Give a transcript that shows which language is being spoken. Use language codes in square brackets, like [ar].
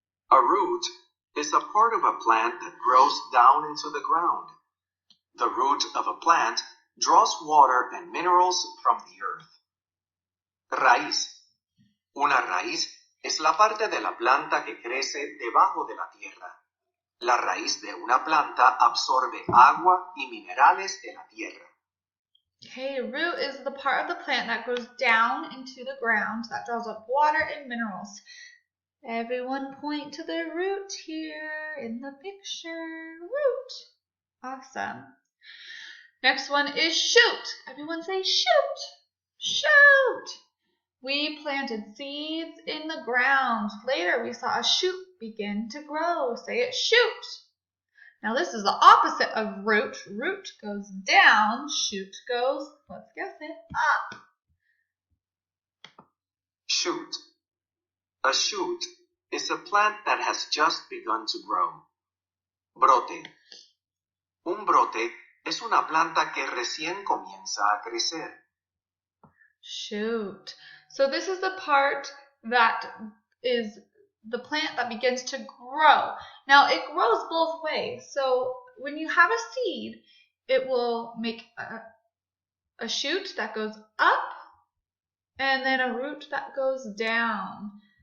[en] A root is a part of a plant that grows down into the ground. The root of a plant draws water and minerals from the earth. [es] Raíz. Una raíz es la parte de la planta que crece debajo de la tierra. La raíz de una planta absorbe agua y minerales de la tierra. [en] Okay, root is the part of the plant that grows down into the ground that draws up water and minerals. Everyone point to the root here in the picture. Root. Awesome. Next one is shoot. Everyone say shoot. Shoot. We planted seeds in the ground. Later we saw a shoot begin to grow. Say it, shoot. Now this is the opposite of root. Root goes down, shoot goes, let's guess it, up. Shoot. A shoot is a plant that has just begun to grow. [es] Brote. Un brote es una planta que recién comienza a crecer. [en] Shoot. So this is the part that is the plant that begins to grow. Now it grows both ways. So when you have a seed, it will make a shoot that goes up and then a root that goes down.